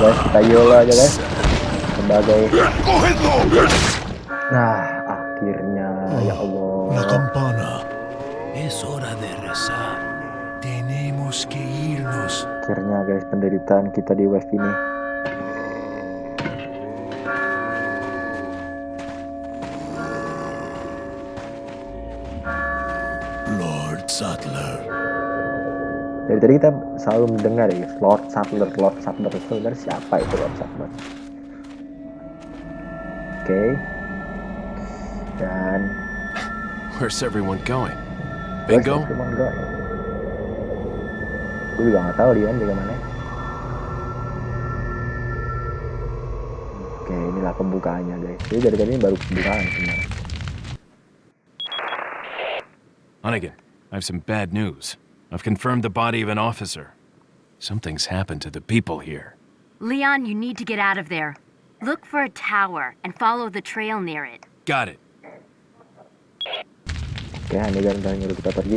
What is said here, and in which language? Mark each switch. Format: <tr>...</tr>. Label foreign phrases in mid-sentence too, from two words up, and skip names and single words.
<id>Kita YOLO aja guys. Sebagai</id> <es>¡Cogedlo!</es> <id>nah akhirnya</id> <ar>يا الله.</ar> <es>La campana. Es hora de rezar. Tenemos que irnos.</es> <id>Akhirnya guys penderitaan kita di wave ini. Lord Sattler. Dari tadi kita selalu mendengar ya Lord Sattler itu sebenarnya siapa itu Lord Sattler? Oke. Dan</id> <en>Where's everyone going? where's Bingo? everyone going?</en> <id>Gue juga nggak tahu dia di mana. Oke, inilah pembukaannya guys. Jadi dari tadi baru pembukaan sebenarnya.</id> <en>Hunnigan, I have some bad news. I've confirmed the body of an officer. Something's happened to the people here. Leon, you need to get out of there. Look for a tower and follow the trail near it. Got it.</en> <id>Oke, Hunnigan udah nyuruh kita pergi.</id>